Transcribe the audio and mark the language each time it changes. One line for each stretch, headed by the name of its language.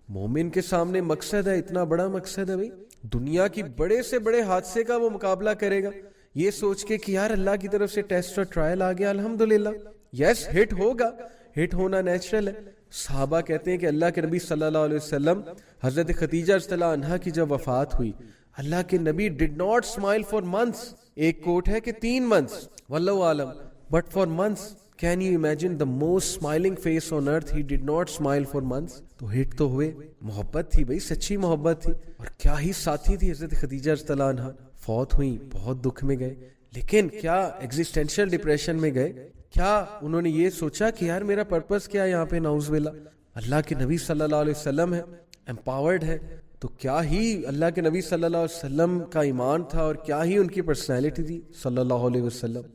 Urdu: مومن کے سامنے مقصد ہے، اتنا بڑا مقصد ہے بھائی، دنیا کی بڑے سے بڑے حادثے کا وہ مقابلہ کرے گا یہ سوچ کے کہ یار اللہ کی طرف سے ٹیسٹ اور ٹرائل آ گیا، الحمدللہ. یس ہٹ ہوگا، ہٹ ہونا نیچرل ہے، صحابہ کہتے ہیں کہ اللہ کے نبی صلی اللہ علیہ وسلم حضرت خدیجہ رضی اللہ عنہا کی جب وفات ہوئی, اللہ کے نبی
English: did not smile for months.
Urdu: ایک کوٹ ہے کہ 3 months, واللہ عالم,
English: but for months. Can you imagine the most smiling face on earth? He did not smile for months.
Urdu: تو ہٹ تو ہوئے, محبت تھی بھائی, سچی محبت تھی, اور کیا ہی ساتھی تھی حضرت خدیجہ رضی اللہ عنہا. فوت ہوئی, بہت دکھ میں گئے, لیکن کیا ایگزسٹینشل ڈپریشن میں گئے؟ کیا انہوں نے یہ سوچا کہ یار میرا پرپس کیا ہے یہاں پہ؟ نعوذ باللہ. اللہ کے نبی صلی اللہ علیہ وسلم ہے, امپاورڈ ہے, تو کیا ہی اللہ کے نبی صلی اللہ علیہ وسلم کا ایمان تھا اور کیا ہی ان کی پرسنالٹی تھی صلی اللہ علیہ وسلم.